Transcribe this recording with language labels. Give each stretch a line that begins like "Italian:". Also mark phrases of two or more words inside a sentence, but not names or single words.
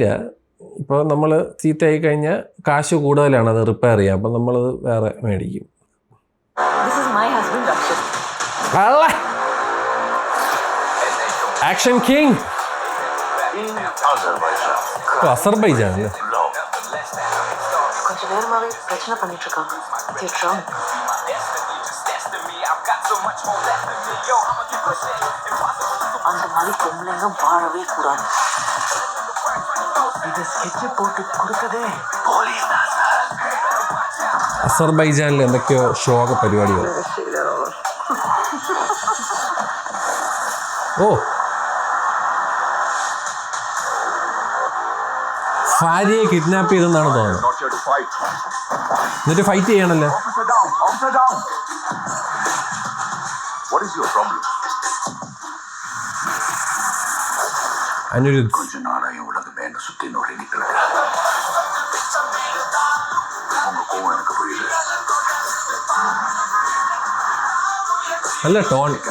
Malayalam: ഇപ്പോൾ നമ്മൾ ചീത്തയായി കഴിഞ്ഞാൽ കാശ് കൂടുതലാണ് അത് റിപ്പയർ ചെയ്യാം. അപ്പം നമ്മൾ വേറെ മേടിക്കും. ആക്ഷൻ കിങ് അസർബൈജാൻ അല്ലേ?
Tamil: கொஞ்ச நேரமாவே பிரச்சனை பண்ணிட்டு இருக்காங்க. அந்த மாதிரி பொம்பளைங்க வாழவே கூடாது. இதை ஸ்கெட்ச் போட்டு கொடுத்ததே போலீஸ் தான் சார்.
Malayalam: അസർബൈജാനിൽ എന്തൊക്കെയോ ശോക പരിപാടികൾ. ഓ ഭാര്യയെ കിഡ്നാപ്പ് ചെയ്തെന്നാണ് തോന്നുന്നത്. എന്നിട്ട് ഫൈറ്റ് ചെയ്യണല്ലോ. അനിരുദ്ധ് നല്ല ടോൺ.